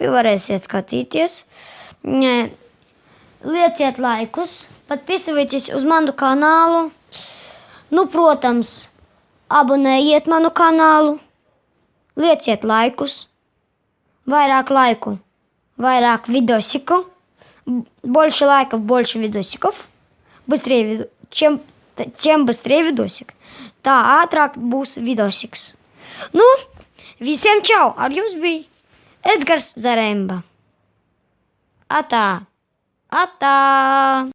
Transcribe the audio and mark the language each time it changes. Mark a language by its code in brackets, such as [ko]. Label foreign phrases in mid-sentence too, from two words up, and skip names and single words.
[lv] Varēsiet skatīties. Lieciet laikus. Подписывайтесь uz manu kanālu. Protams, abonējiet manu kanālu. Lieciet laikus. Vairāk laiku. Vairāk видосиков. [ru] Больше лайков, больше видосиков. Чем быстрее видосик. [lv] Tā ātrāk būs vidosiks. Visiem čau! Ar jums bija Edgars Zaremba. Atā!